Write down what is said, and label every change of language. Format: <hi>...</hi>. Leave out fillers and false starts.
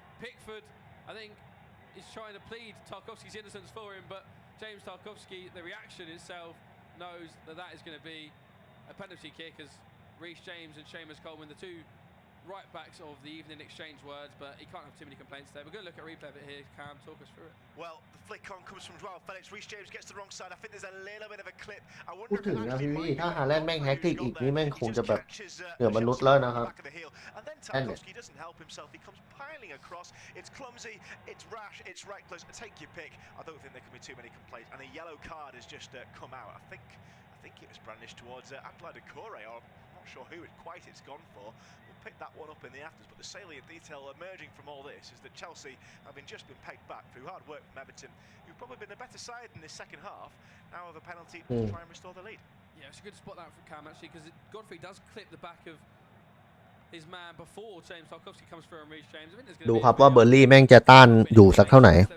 <en>Pickford, I think, is trying to plead Tarkowski's innocence for him, but James Tarkowski, the reaction itself, knows that that is going to be a penalty kick as Reece James and Seamus Coleman, the two right backs of the evening, exchange words, but he can't have too many complaints there. We're going to look at a replay of it here. Cam, talk us through it. Well, the flick on comes from Joao Felix. Reece James gets the wrong side. I think there's a little bit of a clip. I</en> <th>พูดถึงนะพี่ถ้าฮาแลนด์แม่งแฮกติกอีกนี่แม่งคงจะแบบเหนือมนุษย์แล้วนะครับ</th> <en>And then Tarkowski doesn't help himself. He comes piling across. It's clumsy. It's rash. It's reckless. Take your pick. I don't think there can be too many complaints. And a yellow card has just come out. I think it was brandished towards Abdoulaye Doucouré, or I'm not sure who it's gone for. We'll pick that one up in the afters, but the salient detail emerging from all this is that Chelsea, having just been pegged back through hard work from Everton, who've probably been a better side in this second half, now have a penalty to try and restore the lead. Yeah, it's a good spot that from Cam actually, because Godfrey does clip the back of his man before James Tarkowski comes through and Reece James. I think there's going to</en> <th>ดูครับว่าเบอร์ลี่แม่งจะต้านอยู่สักเท่าไหร่</th>